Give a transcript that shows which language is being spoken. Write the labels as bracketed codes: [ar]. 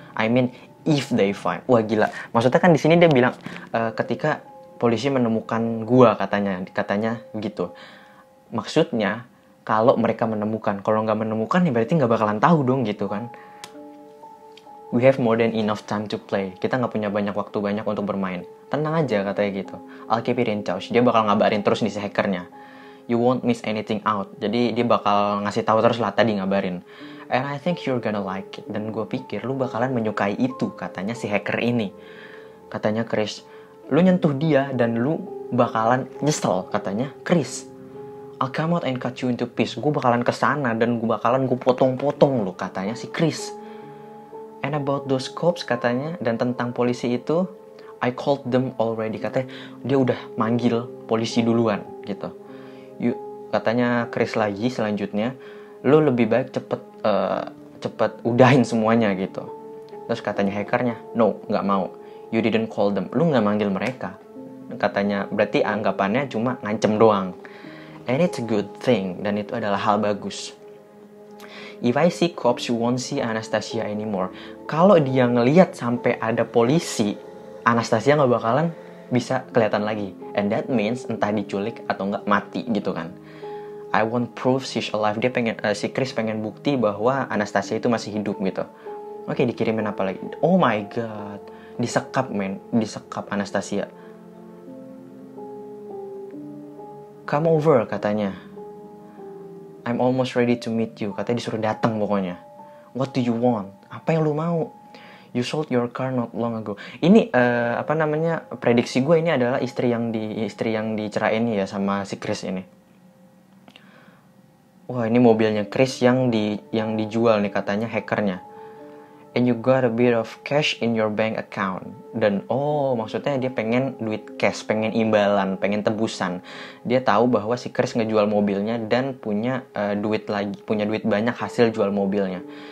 [en] I mean if they find. [id] Wah gila. Maksudnya kan di sini dia bilang ketika polisi menemukan gua katanya gitu. Maksudnya kalau mereka menemukan, kalau nggak menemukan ya berarti nggak bakalan tahu dong gitu kan. [en] We have more than enough time to play. [id] Kita nggak punya banyak waktu banyak untuk bermain. Tenang aja katanya gitu. [en] I'll keep it in touch. [id] Dia bakal ngabarin terus nih si hackernya. [en] You won't miss anything out. [id] Jadi dia bakal ngasih tahu terus lah tadi ngabarin. [en] And I think you're gonna like it. [id] Dan gue pikir lu bakalan menyukai itu katanya si hacker ini. Katanya Chris, lu nyentuh dia dan lu bakalan nyesel katanya Chris. [en] I'll come out and cut you into piece. [id] Gue bakalan kesana dan gue potong-potong lu katanya si Chris. [en] And about those cops [id] katanya, dan tentang polisi itu, [en] I called them already. [id] Katanya dia udah manggil polisi duluan gitu. Katanya Chris lagi selanjutnya, lu lebih baik cepet udahin semuanya gitu. Terus katanya hackernya, no, nggak mau. [en] You didn't call them. [id] Lu nggak manggil mereka. Katanya berarti anggapannya cuma ngancem doang. [en] And it's a good thing, [id] dan itu adalah hal bagus. [en] If I see cops, you won't see Anastasia anymore. [id] Kalau dia ngelihat sampai ada polisi, Anastasia nggak bakalan bisa kelihatan lagi. And that means entah diculik atau nggak mati gitu kan. [en] I want proof she's alive. [id] Dia si Chris pengen bukti bahwa Anastasia itu masih hidup gitu. Oke, dikirimin apa lagi? [en] Oh my god, [id] disekap Anastasia. [en] Come over [id] katanya. [en] I'm almost ready to meet you. [id] Katanya disuruh datang pokoknya. [en] What do you want? [id] Apa yang lu mau? [en] You sold your car not long ago. [id] Ini prediksi gue ini adalah istri yang dicerain ya sama si Chris ini. Wah, ini mobilnya Chris yang dijual nih katanya hackernya. [en] And you got a bit of cash in your bank account. [id] Dan maksudnya dia pengen duit cash, pengen imbalan, pengen tebusan. Dia tahu bahwa si Chris ngejual mobilnya dan punya duit banyak hasil jual mobilnya.